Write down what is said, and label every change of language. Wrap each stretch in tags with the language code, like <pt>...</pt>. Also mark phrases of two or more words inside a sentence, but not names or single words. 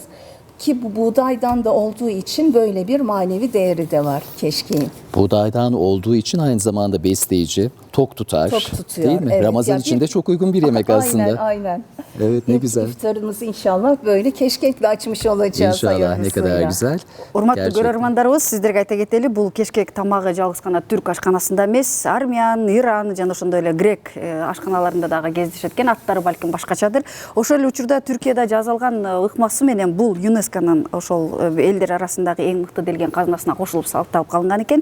<tr>Ki bu buğdaydan da olduğu için böyle bir manevi değeri de var keşkeğin. Buğdaydan olduğu için aynı zamanda besleyici, tok tutar. Tok tutuyor. Değil mi? Evet. Ramazan Ya için bir- de çok uygun bir yemek aslında. Aynen aynen. Evet ne güzel. İftarımızı inşallah böyle keşkekle açmış olacağız. İnşallah ne hayırlısıyla. kadar güzel.</tr> <ky>Урматтуу</ky> <tr>Gerçekten.</tr> <ky>көрөрмандарыбыз, сиздерге айта кетели, бул кешкек тамагы жалгыз гана түрк ашканасында эмес, армян, иран жана ошондой эле грек ашканаларында дагы кездешет экен, аттары балким башкачадыр. Ошол эле учурда Түркияда жазылган ыкмасы менен бул ЮНЕСКОнун ошол элдер арасындагы эң мыкты делген казынасына кошулуп сакталып калынган экен.</ky>